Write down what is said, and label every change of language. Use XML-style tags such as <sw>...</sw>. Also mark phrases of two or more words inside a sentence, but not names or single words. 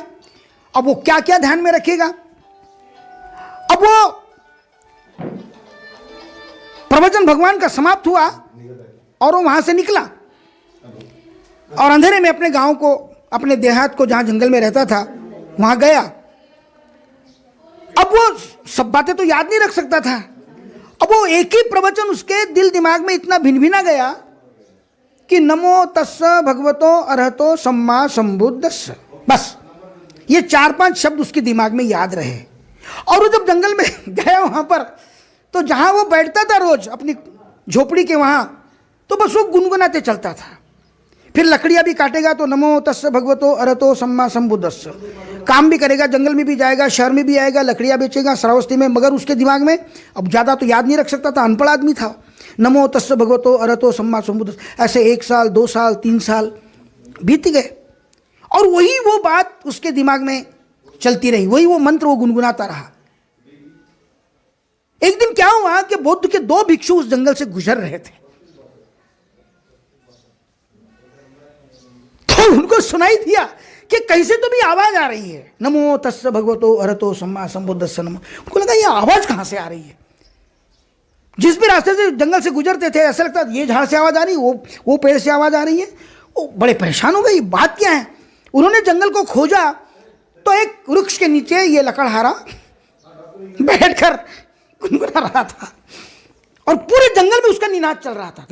<hi>अब वो क्या क्या ध्यान में रखेगा। अब वो प्रवचन भगवान का समाप्त हुआ और वो वहां से निकला और अंधेरे में अपने गांव को, अपने देहात को, जहां जंगल में रहता था, वहां गया। अब वो सब बातें तो याद नहीं रख सकता था। अब वो एक ही प्रवचन उसके दिल दिमाग में इतना भिन-भिना गया कि</hi> <pi>नमो तस्स भगवतो अरहतो सम्मा संबुद्धस्स,</pi> <hi>बस ये 4-5 शब्द उसके दिमाग में याद रहे। और वो जब जंगल में गया वहां पर, तो जहां वो बैठता था रोज अपनी झोपड़ी के वहां, तो बस वो गुनगुनाते चलता था। फिर लकड़ियां भी काटेगा तो</hi> <pi>नमो तस्स भगवतो अरहतो सम्मा संबुद्धस्स,</pi> <hi>काम भी करेगा, जंगल में भी जाएगा, शहर में भी आएगा, लकड़ियां बेचेगा श्रावस्ती में। मगर उसके दिमाग में अब ज़्यादा तो याद नहीं रख सकता था, अनपढ़ आदमी था।</hi> <pi>नमो तस्स भगवतो अरहतो सम्मा संबुद्धस्स,</pi> <hi>ऐसे 1 साल 2 साल 3 साल बीत गए और वही वो बात उसके दिमाग में चलती रही, वही वो मंत्र वो गुनगुनाता रहा। एक दिन क्या हुआ कि बुद्ध के 2 भिक्षु उस जंगल से गुजर रहे थे, तो उनको सुनाई दिया कि कहीं से तो भी आवाज आ रही है,</hi> <pi>नमो तस्स भगवतो अरहतो सम्मा संबुद्धस्स नमो।</pi> <hi>उनको लगा ये आवाज कहां से आ रही है। जिस भी रास्ते से जंगल से गुजरते थे ऐसा लगता ये झाड़ से आवाज आ रही, वो पेड़ से आवाज आ रही है। वो बड़े परेशान हो गए, बात क्या है। उन्होंने जंगल को खोजा तो एक वृक्ष के नीचे ये लकड़हारा बैठकर गुनगुना रहा था और पूरे जंगल में उसका निनाद चल रहा था।</hi>